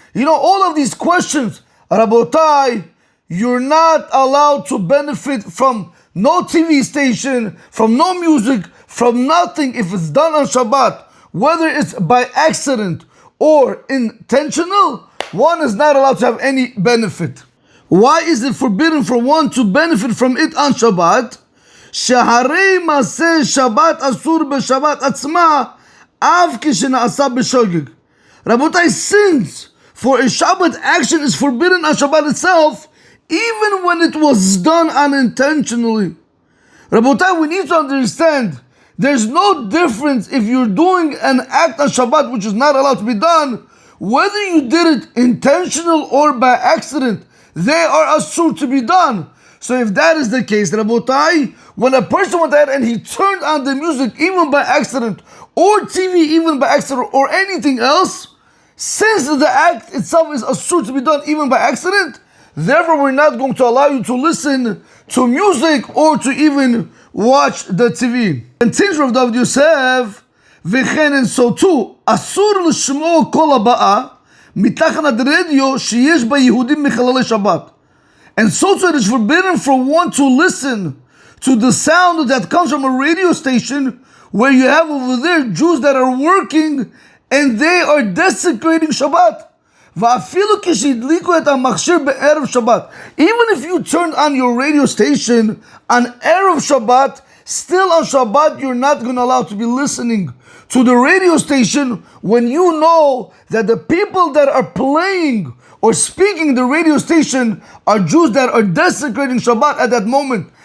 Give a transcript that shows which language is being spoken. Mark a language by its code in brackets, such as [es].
[en] All of these questions. Rabotai, you're not allowed to benefit from no TV station, from no music, from nothing if it's done on Shabbat. whether it's by accident or intentional, one is not allowed to have any benefit. Why is it forbidden for one to benefit from it on Shabbat? [he] שהרי מעשה שבת אסור בשבת עצמה אף כשנעשה בשוגג. [en] Rabotai, since for a Shabbat action is forbidden on Shabbat itself, even when it was done unintentionally. Rabotai, we need to understand there's no difference if you're doing an act on Shabbat which is not allowed to be done, whether you did it intentional or by accident. They are assured to be done. So if that is the case, Rabotai, when a person went ahead and he turned on the music even by accident, or TV even by accident, or anything else, since the act itself is assured to be done even by accident, therefore we're not going to allow you to listen to music or to even watch the TV. Continues Rav David Yosef, [he] וכן, [en] and so too, [he] אסור לשמוע כל הבאה מתחת הרדיו שיש בה יהודים מחללי שבת. [en] And so too it is forbidden for one to listen to the sound that comes from a radio station where you have over there Jews that are working and they are desecrating Shabbat. [he] ואפילו כשהדליקו את המכשיר בערב שבת. [en] Even if you turn on your radio station on Erev Shabbat, still on Shabbat you're not going to allow to be listening to the radio station when you know that the people that are playing or speaking the radio station are Jews that are desecrating Shabbat at that moment.